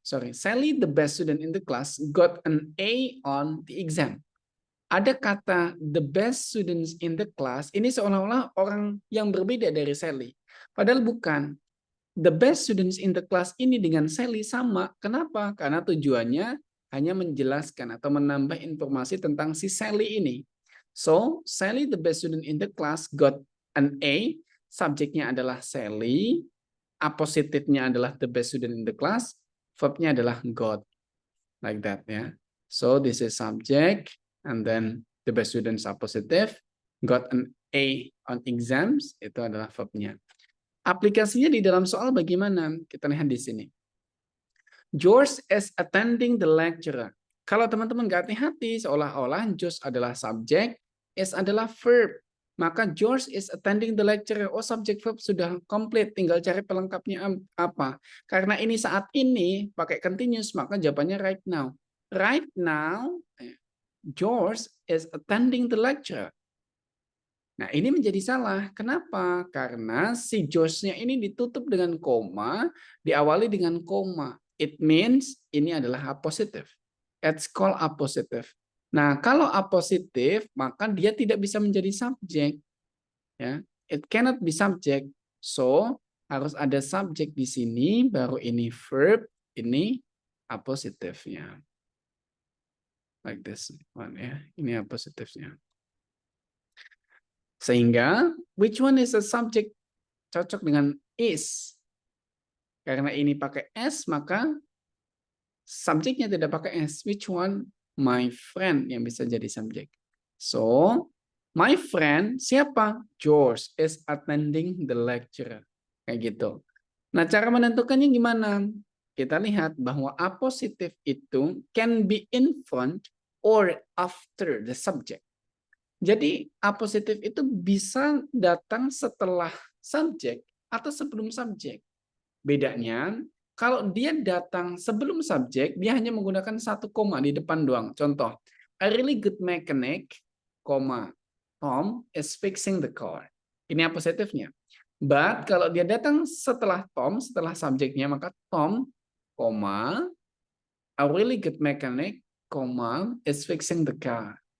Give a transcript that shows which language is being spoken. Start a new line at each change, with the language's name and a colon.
English: Sally, the best student in the class, got an A on the exam.
Indonesian: Ada kata the best students in the class, ini seolah-olah orang yang berbeda dari Sally. Padahal bukan. The best students in the class ini dengan Sally sama. Kenapa? Karena tujuannya hanya menjelaskan atau menambah informasi tentang si Sally ini.
English: So, Sally, the best student in the class, got an A.
Indonesian: Subjeknya adalah Sally. Appositifnya adalah the best student in the class. Verbnya adalah got.
English: Like that,
Indonesian: ya.
English: So, this is subject. And then the best students are positive. Got an A on exams.
Indonesian: Itu adalah verbnya. Aplikasinya di dalam soal bagaimana? Kita lihat di sini.
English: George is attending the lecture.
Indonesian: Kalau teman-teman nggak hati-hati, seolah-olah George adalah subjek, is adalah verb.
English: Maka George is attending the lecture.
Indonesian: Oh, subjek verb sudah komplit, tinggal cari pelengkapnya apa. Karena ini saat ini pakai continuous, maka jawabannya right now.
English: Right now, George is attending the lecture.
Indonesian: Nah, ini menjadi salah. Kenapa? Karena si George-nya ini ditutup dengan koma, diawali dengan koma.
English: It means
Indonesian: ini adalah
English: appositive. It's called appositive.
Indonesian: Nah, kalau appositive, maka dia tidak bisa menjadi subjek. Ya,
English: it cannot be subject.
Indonesian: So, harus ada subjek di sini, baru ini verb, ini appositifnya.
English: Like this one, ya.
Indonesian: Ini appositifnya.
English: Sehingga, which one is a subject?
Indonesian: Cocok dengan is. Karena ini pakai s, maka subjeknya tidak pakai s.
English: Which one? My friend
Indonesian: yang bisa jadi subjek.
English: So, my friend, siapa? George is attending the lecture.
Indonesian: Kayak gitu. Nah, cara menentukannya gimana? Kita lihat bahwa appositive itu
English: can be in front or after the subject.
Indonesian: Jadi, appositif itu bisa datang setelah subjek atau sebelum subjek. Bedanya, kalau dia datang sebelum subjek, dia hanya menggunakan satu koma di depan doang. Contoh,
English: a really good mechanic, Tom is fixing the car.
Indonesian: Ini appositifnya. But, kalau dia datang setelah Tom, setelah subjeknya, maka Tom,
English: a really good mechanic, is fixing the car.